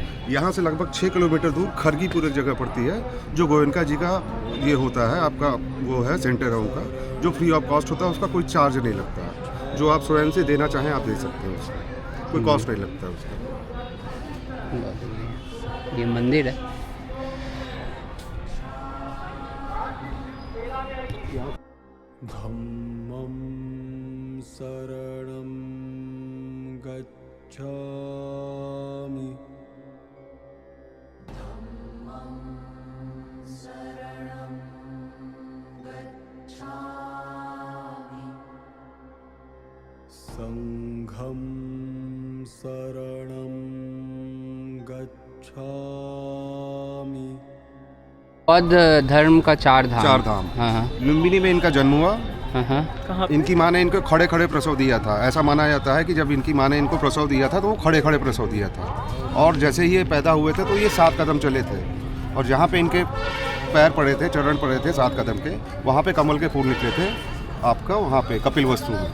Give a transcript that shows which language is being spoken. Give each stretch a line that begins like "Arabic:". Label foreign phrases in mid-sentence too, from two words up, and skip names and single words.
Hindi: यहाँ से लगभग 6 किलोमीटर दूर खरगीपुर एक जगह पड़ती है जो गोयनका जी का ये होता है, आपका वो है सेंटर है उनका, जो
English: free of cost
Hindi: होता है। उसका कोई चार्ज नहीं लगता है। जो आप स्वयं से देना चाहें आप दे सकते हैं, उसका कोई कॉस्ट नहीं लगता है उसका। ये मंदिर है।
Pali: धम्मं शरणं गच्छामि। संघं शरणं गच्छामि।
Hindi: बौद्ध धर्म का 4 धाम। 4 धाम। हाँ हाँ लुम्बिनी में इनका जन्म हुआ। हाँ हाँ, इनकी माँ ने इनको खड़े खड़े प्रसव दिया था। ऐसा माना जाता है कि जब इनकी माँ ने इनको प्रसव दिया था तो वो खड़े खड़े प्रसव दिया था और जैसे ही ये पैदा हुए थे तो ये 7 कदम चले थे और जहाँ पे इनके पैर पड़े थे, चरण पड़े थे 7 कदम के, वहाँ पे कमल के फूल निकले थे आपका, वहाँ पे कपिल वस्तु में।